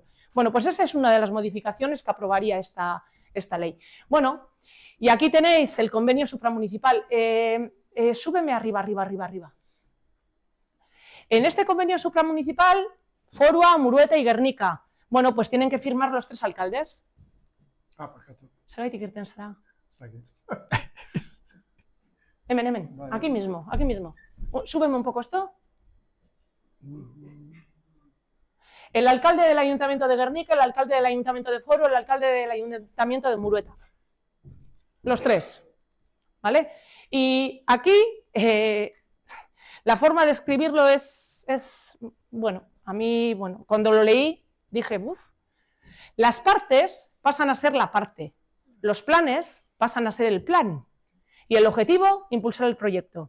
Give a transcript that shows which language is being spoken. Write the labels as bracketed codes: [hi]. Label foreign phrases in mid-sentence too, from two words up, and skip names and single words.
[es] Bueno, pues esa es una de las modificaciones que aprobaría esta ley. Bueno, y aquí tenéis el convenio supramunicipal. Súbeme arriba. En este convenio supramunicipal, Forua, Murueta y Guernica. Bueno, pues tienen que firmar los 3 alcaldes. Perfecto. [eu] Zergatik irten zara? Ez dakit. Hemen, [es] aquí mismo. Súbeme un poco esto. El alcalde del Ayuntamiento de Guernica, el alcalde del Ayuntamiento de Foro, el alcalde del Ayuntamiento de Murueta. los tres, ¿vale? Y aquí la forma de escribirlo es, bueno, a mí, bueno, cuando lo leí dije, uff, las partes pasan a ser la parte, los planes pasan a ser el plan y el objetivo, impulsar el proyecto.